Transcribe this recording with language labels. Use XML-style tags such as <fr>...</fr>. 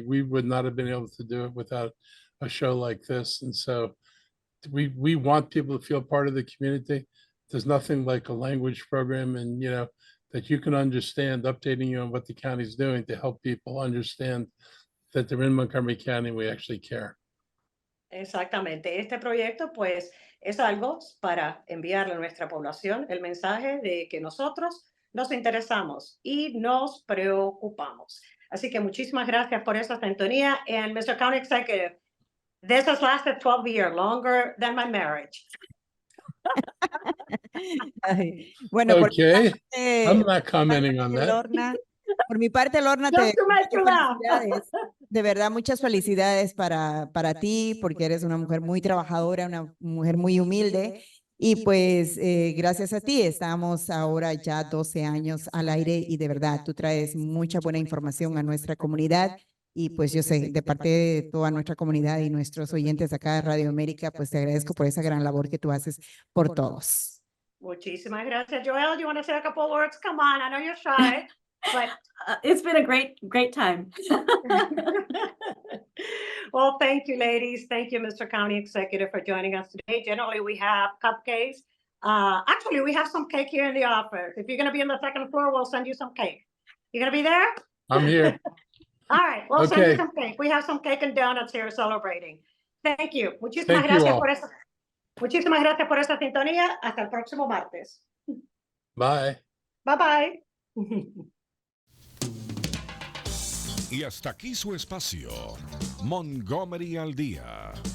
<en>We would not have been able to do it without a show like this. And so we want people to feel part of the community. There's nothing like a language program and, that you can understand, updating you on what the county's doing to help people understand that they're in Montgomery County and we actually care.</en> <es>Exactamente. Este proyecto, pues, es algo para enviarle a nuestra población el mensaje de que nosotros nos interesamos y nos preocupamos. Así que muchísimas gracias por esa sintonía.</es> <en>And Mr. County Executive, this has lasted 12 years, longer than my marriage.</en> <es>Ay, bueno,</es> <en>Okay, I'm not commenting on that.</en> <es>Lorna, por mi parte, Lorna,</es> <en>Just to make you laugh.</en> <es>de verdad, muchas felicidades para ti, porque eres una mujer muy trabajadora, una mujer muy humilde. Y pues gracias a ti estamos ahora ya 12 años al aire y de verdad tú traes mucha buena información a nuestra comunidad y pues yo sé, de parte de toda nuestra comunidad y nuestros oyentes acá de Radio América, pues te agradezco por esa gran labor que tú haces por todos. Muchísimas gracias.</es> <en>Joelle, do you want to say a couple words? Come on, I know you're shy, but It's been a great time. Well, thank you, ladies. Thank you, Mr. County Executive, for joining us today. Generally, we have cupcakes. Actually, we have some cake here in the office. If you're going to be on the second floor, we'll send you some cake. You going to be there? I'm here. All right, we'll send Okay. you some cake. We have some cake and donuts here celebrating. Thank you.</en> <es>Muchísimas</es> <en>Thank you</en> <es>gracias</es> <en>all.</en> <es>por eso. Muchísimas gracias por esta sintonía. Hasta el próximo martes.</es> <en>Bye. Bye bye.</en> <es>Y hasta aquí su espacio, Montgomery al Día.</es>